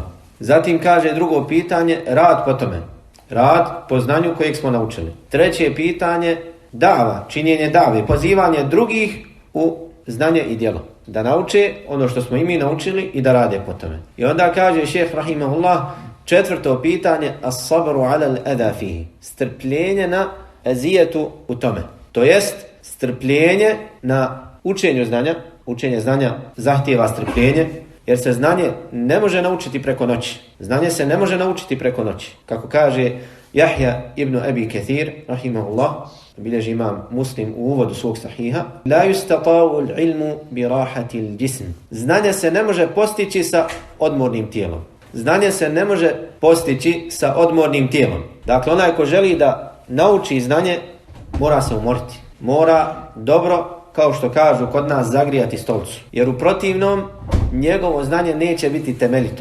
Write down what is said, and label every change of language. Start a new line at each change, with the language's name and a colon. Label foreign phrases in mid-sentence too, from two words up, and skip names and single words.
Bosnian: Zatim kaže drugo pitanje, rad po tome. Rad po znanju kojeg smo naučili. Treće pitanje, dava, činjenje dave, pozivanje drugih u znanje i djelo. Da nauče ono što smo i mi naučili i da rade po tome. I onda kaže šejh rahimahullah, četvrto pitanje,
Arabic: الصبر على الأذى فيه.
Bosnian: Strpljenje na ezijetu u tome. To jest strpljenje na učenju znanja. Učenje znanja zahtijeva strpljenje, jer se znanje ne može naučiti preko noći. Znanje se ne može naučiti preko noći. Kako kaže Jahja ibn Abi Kathir, rahimahullah, bilježi imam Muslim u uvodu svog sahiha:
Arabic: "لا يستطاع العلم براحة الجسم."
Bosnian: Znanje se ne može postići sa odmornim tijelom. Znanje se ne može postići sa odmornim tijelom. Dakle, onaj ko želi da nauči znanje, mora se umoriti. Mora dobro, kao što kažu kod nas, zagrijati stolicu. Jer u protivnom njegovo znanje neće biti temeljito.